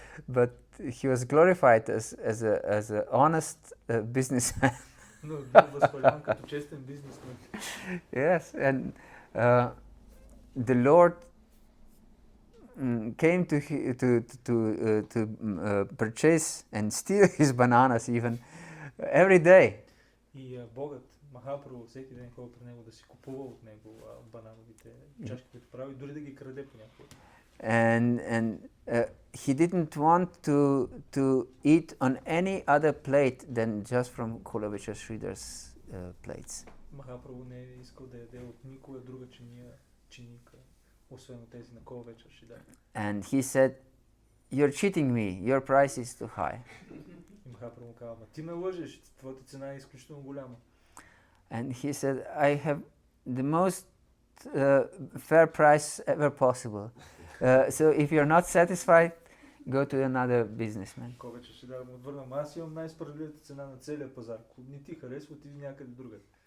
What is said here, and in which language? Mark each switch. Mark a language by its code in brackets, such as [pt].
[en] But he was glorified as a honest businessman. [bg] Но бил възхваляван като честен бизнесмен. [en] Yes, and the Lord came to purchase and steal his bananas even every day. [bg] И Богът, Махапрабху, всеки ден ходил при него да си купува от него банановите чашки, които прави, дори да ги краде понякога. [en] And he didn't want to eat on any other plate than just from Kulavecha Sridhar's plates. [bg] Махапрабху не е искал да яде от никоя друга чиника, освен от тези на Кулавеча Шридар. [en] And he said, "You're cheating me. Your price is too high." [bg] И Махапрабху казва, ти ме лъжеш, твоята цена е изключително голяма. [en] And he said, "I have the most fair price ever possible. So if you're not satisfied, go to another businessman." [bg] Кулавеча Шридар му отвърна, аз имам най-справедливата цена на целия пазар. Ако не ти харесва, отиди някъде другаде.